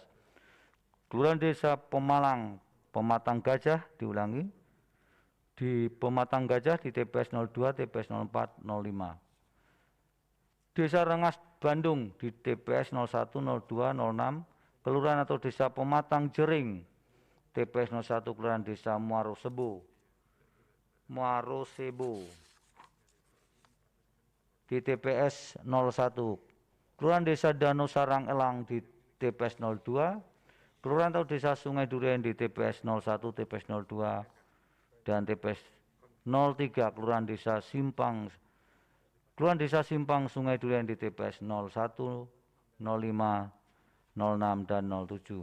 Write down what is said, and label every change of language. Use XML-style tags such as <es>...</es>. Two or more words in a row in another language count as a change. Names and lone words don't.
<id>Kelurahan Desa Pemalang, Pematang Gajah, diulangi, di Pematang Gajah di TPS 02, TPS 04, 05. Desa Rengas Bandung di TPS 01, 02, 06, Kelurahan atau Desa Pematang Jering, TPS 01, Kelurahan Desa Muarosebo, di TPS 01, Kelurahan Desa Danau Sarang Elang di TPS 02, Kelurahan atau Desa Sungai Duren di TPS 01, TPS 02, dan TPS 03, Kelurahan Desa Simpang Sungai Duren di TPS 01, 05, 06, dan 07.</id>